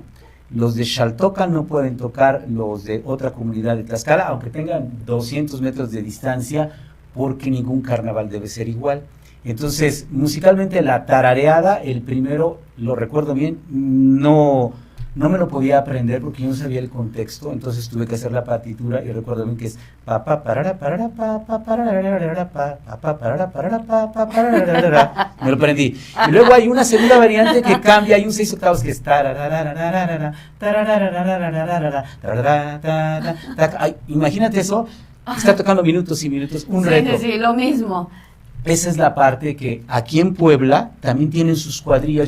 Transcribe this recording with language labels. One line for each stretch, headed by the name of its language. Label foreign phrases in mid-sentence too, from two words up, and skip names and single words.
Spanish: Los de Xaltocan no pueden tocar los de otra comunidad de Tlaxcala, aunque tengan 200 metros de distancia, porque ningún carnaval debe ser igual. Entonces, musicalmente la tarareada, el primero, lo recuerdo bien, no me lo podía aprender porque yo no sabía el contexto, entonces tuve que hacer la partitura y recuerdo bien que es pa pa parara parara pa pa parara pa pa parara parara pa pa parara. Me lo aprendí. Y luego hay una segunda variante que cambia, hay un 6 octavos que es imagínate eso, está tocando minutos y minutos, un reto. Sí, lo mismo. Esa es la parte que aquí en Puebla también tienen sus cuadrillas.